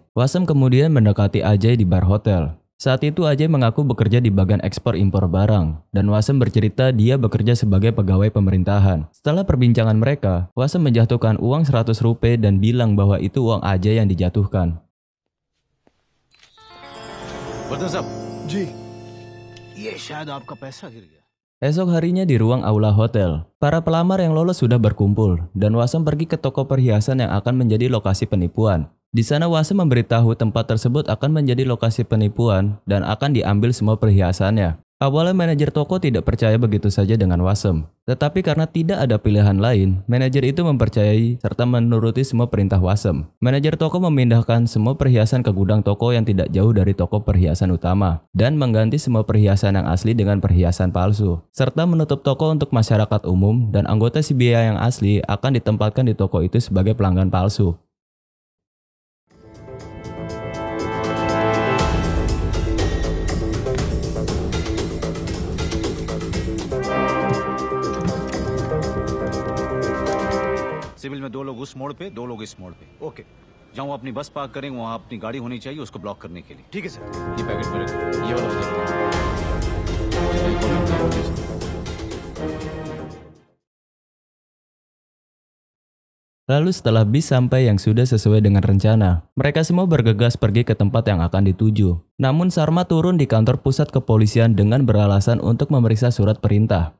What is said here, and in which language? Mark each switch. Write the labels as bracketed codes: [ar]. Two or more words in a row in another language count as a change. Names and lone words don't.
[id] Wasem kemudian mendekati Ajay di bar hotel. Saat itu Ajay mengaku bekerja di bagian ekspor-impor barang, dan Wasem bercerita dia bekerja sebagai pegawai pemerintahan. Setelah perbincangan mereka, Wasem menjatuhkan uang 100 rupiah dan bilang bahwa itu uang Ajay yang dijatuhkan. [hi] वर्धन साहब जी ये शायद आपका पैसा गिर गया. [id] Esok harinya di ruang aula hotel, para pelamar yang lolos sudah berkumpul dan Wasem pergi ke toko perhiasan yang akan menjadi lokasi penipuan. Di sana Wasem memberitahu tempat tersebut akan menjadi lokasi penipuan dan akan diambil semua perhiasannya. Awalnya manajer toko tidak percaya begitu saja dengan Wasem. Tetapi karena tidak ada pilihan lain, manajer itu mempercayai serta menuruti semua perintah Wasem. Manajer toko memindahkan semua perhiasan ke gudang toko yang tidak jauh dari toko perhiasan utama dan mengganti semua perhiasan yang asli dengan perhiasan palsu. Serta menutup toko untuk masyarakat umum dan anggota CBI yang asli akan ditempatkan di toko itu sebagai pelanggan palsu. [hi] सिविल में 2 लोग उस मोड़ पे 2 लोग इस मोड़ पे. ओके. जहाँ वो अपनी बस पार्क करेंगे वहाँ अपनी गाड़ी होनी चाहिए उसको ब्लॉक करने के लिए. ठीक है सर. ये पैकेट में रखिए. ये वाला उधर. [id] Lalu setelah bis sampai yang sudah sesuai dengan rencana, mereka semua bergegas pergi ke tempat yang akan dituju. Namun Sharma turun di kantor pusat kepolisian dengan beralasan untuk memeriksa surat perintah.